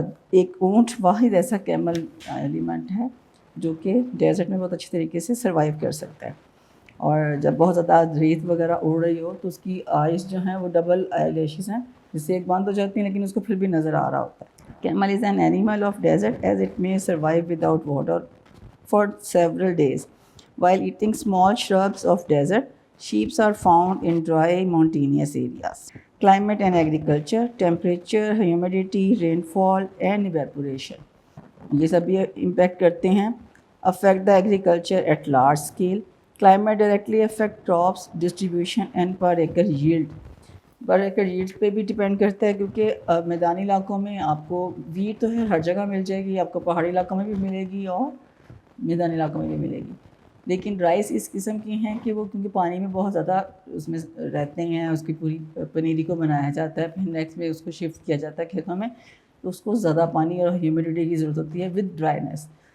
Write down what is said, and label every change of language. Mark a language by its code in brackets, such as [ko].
[ur] ایک اونٹ واحد ایسا کیمل ایلیمنٹ ہے جو کہ ڈیزرٹ میں بہت اچھی طریقے سے سروائیو کر سکتا ہے, اور جب بہت زیادہ ریت وغیرہ اڑ رہی ہو تو اس کی آئز جو ہیں وہ ڈبل آئی لیشز ہیں, جس سے ایک بند ہو جاتی ہیں لیکن اس کو پھر بھی نظر آ رہا ہوتا ہے. [en] Camel is an animal of desert as it may survive without water for several days. While eating small shrubs of desert, sheep are found in dry mountainous areas. Climate and agriculture, temperature, humidity, rainfall and evaporation. [ur] یہ سب یہ impact کرتے ہیں. [en] Affect the agriculture at large scale. Climate directly affect crops, distribution and per acre yield. [ur] Per acre yield پہ بھی depend کرتا ہے کیونکہ میدانی علاقوں میں آپ کو ویٹ تو ہے ہر جگہ مل جائے گی, آپ کو پہاڑی علاقوں میں بھی ملے گی اور میدانی علاقوں میں بھی ملے گی, لیکن رائس اس قسم کی ہیں کہ وہ کیونکہ پانی میں بہت زیادہ اس میں رہتے ہیں, اس کی پوری پنیری کو بنایا جاتا ہے, پھر نیکسٹ میں اس کو شفٹ کیا جاتا ہے کھیتوں میں, تو اس کو زیادہ پانی اور ہیومیڈیٹی کی ضرورت ہوتی ہے [en] With dryness.